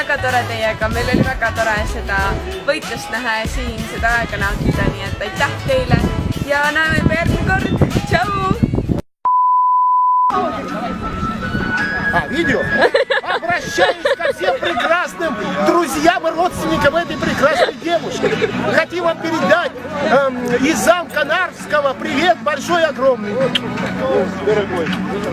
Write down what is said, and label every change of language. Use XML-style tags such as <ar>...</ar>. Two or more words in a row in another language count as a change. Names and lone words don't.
<et>tore teiega, meil oli väga tore seda võitlust näha ja siin seda aega nautida, nii et aitäh teile ja näeme juba järgmine kord, tšau!</et> <ru>Видео? Обращаюсь ко всем прекрасным друзьям и родственникам этой прекрасной девушки. Хотим вам передать из замка Нарвского привет большой, огромный.</ru>